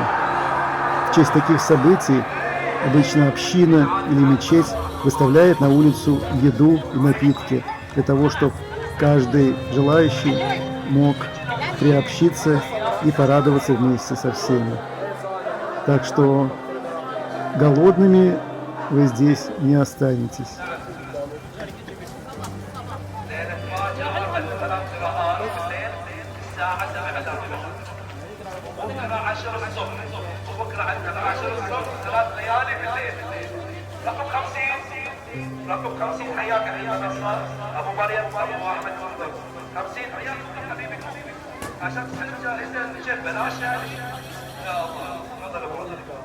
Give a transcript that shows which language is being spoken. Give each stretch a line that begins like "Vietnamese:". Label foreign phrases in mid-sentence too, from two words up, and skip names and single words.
Russian: В честь таких событий обычно община или мечеть выставляет на улицу еду и напитки для того, чтобы каждый желающий мог приобщиться и порадоваться вместе со всеми. Так что голодными вы здесь не останетесь.
Arabic: رقم 50 حياك ايها النصار ابو مريم ابو احمد 50 حياك حبيبي عشان تسلم جائزه الجيب بلاش يعني يا الله تفضل ابو مريم